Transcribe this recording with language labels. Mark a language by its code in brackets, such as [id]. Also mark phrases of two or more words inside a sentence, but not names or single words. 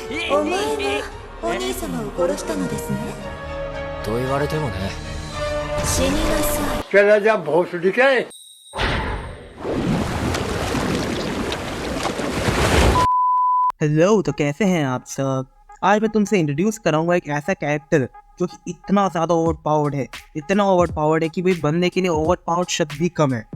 [ja] お前がお兄様を殺したのですね。と言われてもね。死になさい。 [hi] चला जा भोसड़ी के। हेलो, तो कैसे हैं आप सब। आज मैं तुमसे इंट्रोड्यूस कराऊंगा एक ऐसा कैरेक्टर जो कि इतना ज़्यादा [en] over powered [hi] है, इतना [en] over powered [hi] है कि भाई बनने के लिए [en] over powered [hi] शब्द भी कम है।